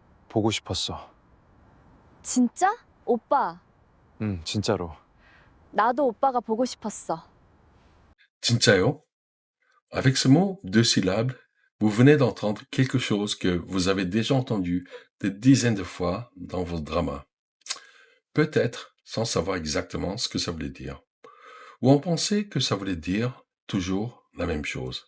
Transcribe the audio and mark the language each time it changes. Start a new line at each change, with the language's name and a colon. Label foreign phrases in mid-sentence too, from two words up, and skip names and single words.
Korean: 보고 싶었어. 진짜? 오빠, 진짜로. 나도 오빠가 보고 싶었어. 진짜요?
French: Avec ce mot, deux syllabes, vous venez d'entendre quelque chose que vous avez déjà entendu des dizaines de fois dans vos dramas. Peut-être sans savoir exactement ce que ça voulait dire. Ou en penser que ça voulait dire toujours la même chose.